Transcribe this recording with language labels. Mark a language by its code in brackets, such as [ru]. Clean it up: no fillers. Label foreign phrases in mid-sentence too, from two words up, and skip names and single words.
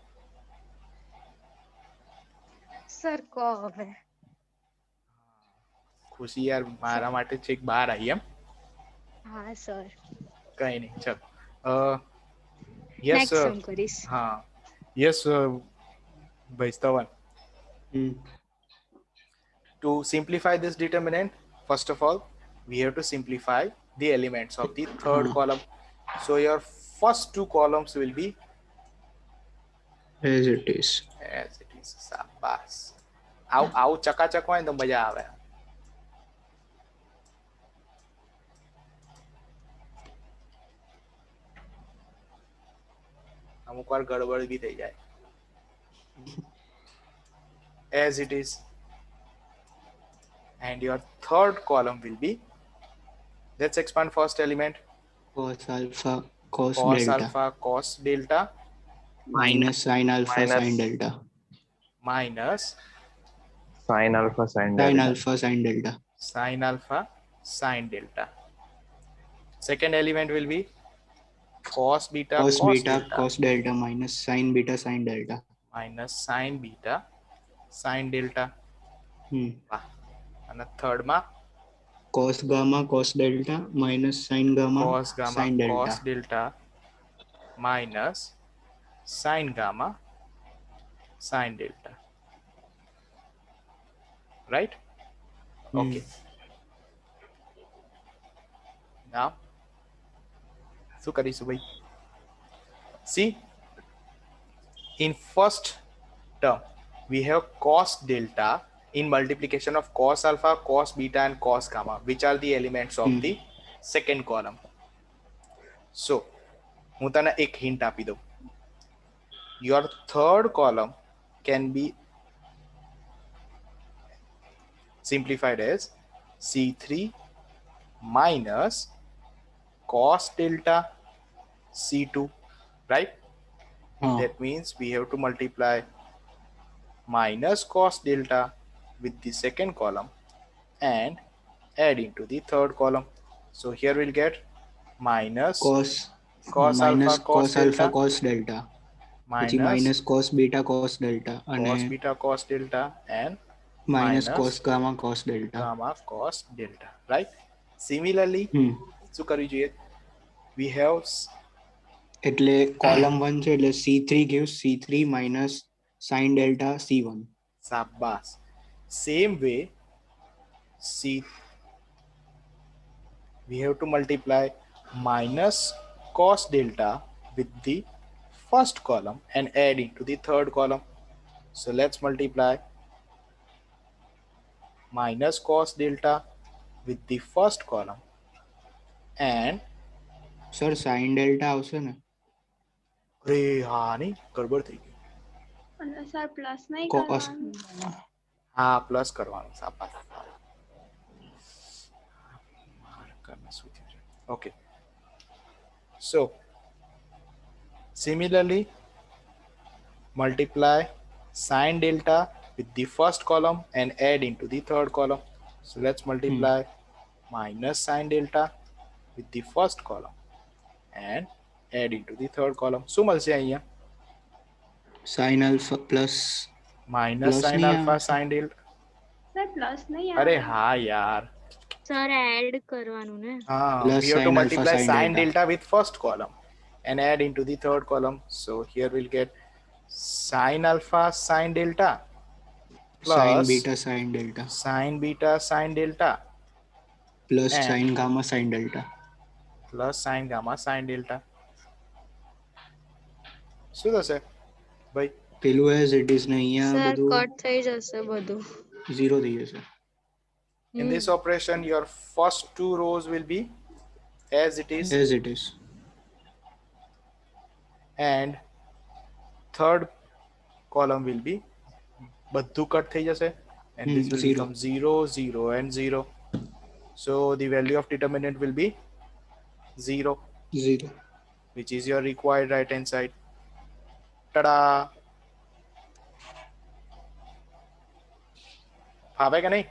[gu] સર કહો હવે. ખુશી યાર મારા માટે છેક બહાર આવી એમ? હા સર. કઈ નહીં ચલ. યસ નેક્સ્ટ સમ કરીશ. હા યસ ભાઈ સ્તવન. [en] To simplify this determinant, first of all, we have to simplify the elements of the third column. So your first two columns will be as it is. as it is. [gu] શાબાશ. આવું ચકાચક હોય ને તો મજા આવે. અમુક વાર ગડબડ બી થઈ જાય. [en] As it is. And your third column will be, let's expand first element, Cos alpha cos cos delta alpha cos delta minus sin alpha Minus sin delta minus sin alpha sin sin delta. alpha sin delta sin alpha sin delta. Second element will be cos beta cos beta delta cos delta minus sin beta sin delta. minus sin beta sin delta. [gu] વાહ. અને થર્ડ માં [en] cos gamma cos delta minus sin gamma cos gamma sin delta. cos delta minus sin gamma sin delta. Right? Okay. [gu] Now શું કરીશું ભાઈ? [en] See, in first term we have cos delta in multiplication of cos alpha, cos beta and cos gamma, which are the elements of the second column. [gu] So હું તને એક હિન્ટ આપી દઉં. [en] Your third column can be simplified as C3 minus cos delta C2, right? That means we have to multiply minus cos delta with the second column and add into the third column. So here we'll get minus cos alpha cos delta cos delta પછી minus cos beta cos delta cos beta cos delta and minus cos gamma cos delta gamma cos delta, right? Similarly [gu] શું કરવી જોઈએ? [en] We have એટલે column 1 [gu] છે એટલે [en] C3 gives C3 minus sin delta C1. [gu] શાબાશ. [en] Same way we have to multiply minus cos delta with the first column and add into the third column. So let's multiply minus cos delta with the first column and sir sin delta [gu] આવશે ને? રે હા નહીં, ગડબડ થઈ ગઈ. અને સર પ્લસ નહીં [en] Cos. [gu] કરવાનું. હા પ્લસ કરવાનું. શાબાશ. [en] Okay. So similarly multiply sin delta with the first column and add into the third column. So let's multiply minus sin delta with the first column and add into the third column. [gu] શું મળશે અહીંયા? [en] sin alpha plus minus sin [gu] નહીં [en] alpha [gu] આવે. [en] sin delta. [gu] સર પ્લસ નહીં અરે આવે. હા યાર. સર એડ કરવાનું ને. [en] Plus we have to sin alpha, multiply sin sin delta. delta with first column and add into the third column. So here we'll get sin alpha sin delta plus sin beta sin delta sin beta sin delta plus and sin gamma sin delta. plus sin gamma sin delta. [gu] શું થશે ભાઈ? પેલું [en] as it is [gu] ને અહીંયા સર બધું કટ થઈ જશે બધું. 0 થઈ જશે. [en] In this operation your first two rows will be as it is As it is. and third column will be [gu] બધું કટ થઈ જશે [en] and this will zero. become 0 0 and 0. So the value of determinant will be 0, 0. which is your required right hand side. Ta-da! [gu] ફાવે કે નહીં?